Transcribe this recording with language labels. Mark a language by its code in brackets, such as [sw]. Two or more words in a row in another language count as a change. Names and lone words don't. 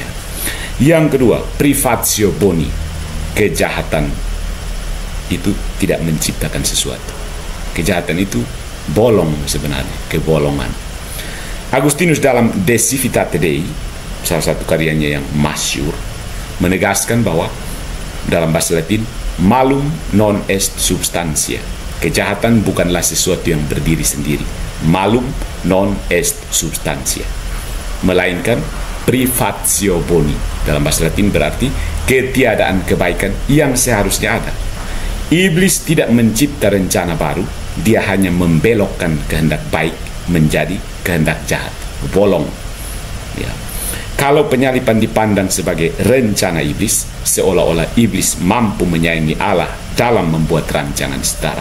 [id] Yang kedua, [la] privatio boni. [id] Kejahatan itu tidak menciptakan sesuatu. Kejahatan itu bolong sebenarnya, kebolongan. Agustinus dalam De Civitate Dei, salah satu karyanya yang masyhur, menegaskan bahwa dalam bahasa Latin, [la] malum non est substantia. [id] Kejahatan bukanlah sesuatu yang berdiri sendiri. [la] Malum non est substantia. Melainkan privatio boni. [id] Dalam bahasa Latin berarti ketiadaan kebaikan yang seharusnya ada. Iblis tidak mencipta rencana baru, dia hanya membelokkan kehendak baik menjadi kehendak jahat, bolong. Ya. Kalau penyalipan dipandang sebagai rencana iblis, seolah-olah iblis mampu menyaingi Allah dalam membuat rancangan setara.